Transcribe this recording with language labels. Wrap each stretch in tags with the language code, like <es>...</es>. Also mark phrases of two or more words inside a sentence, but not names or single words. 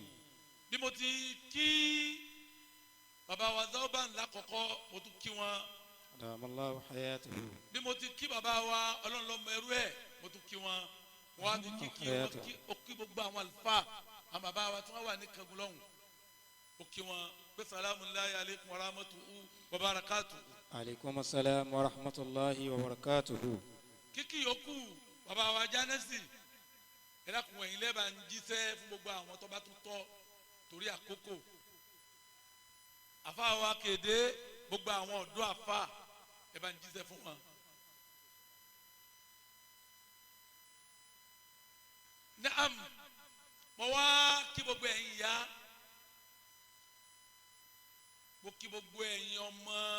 <yo>bí mo ti kí bàbá wa Zawban lákọ̀ọ́kọ́ mo tún kí wọn.</yo> <ar>أدام الله حياته.</ar> <yo>bí mo ti kí bàbá wa Ọlọ́run lọ́mọ ẹrú ẹ̀ mo tún kí wọn wọn á ti kí wọn kí gbogbo àwọn àlùfáà àwọn bàbá wa tí wọ́n wà ní Kangun lọ́hùn ó kí wọn pé</yo> <ar>سلام الله عليكم ورحمته وبركاته. عليكم السلام ورحمة الله وبركاته.</ar> <yo>kíkì yòókù bàbá wa Jánẹ́sì ẹ̀dàkùn ẹ̀yìn lẹ́bàá ń jíṣẹ́ fún gbogbo àwọn tó bá tún tọ́ torí àkókò àfa wa kéde gbogbo àwọn ọ̀dọ́ àfa ẹ bá ń jíṣẹ́ fún wọn. Naam mo wá kí gbogbo ẹ̀yin ìyá mo kí gbogbo ẹ̀yin ọmọ</yo>